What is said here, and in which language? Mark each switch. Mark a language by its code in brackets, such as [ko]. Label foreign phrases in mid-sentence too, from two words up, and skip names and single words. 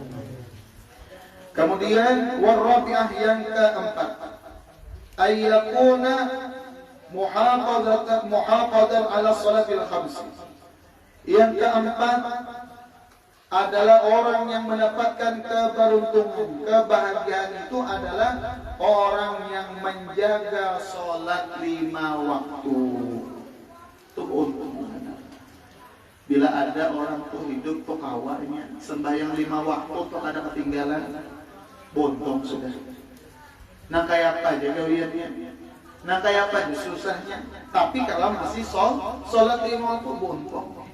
[ar] Kemudian warabi'ah, [id] yang keempat, [ar] أن يكون محافظا على الصلوات الخمس. [id] Yang keempat adalah orang yang mendapatkan keberuntungan, kebahagiaan itu adalah orang yang menjaga sholat 5 waktu. Itu untung. [bjn] Bila ada orang tuh hidup tuh kawarnya sembahyang 5 waktu tuh ada ketinggalan, bontong sudah. Nah kayak apa aja gawiannya? Nah kayak apa aja susahnya? [id] Tapi kalau masih sholat 5 waktu bontong.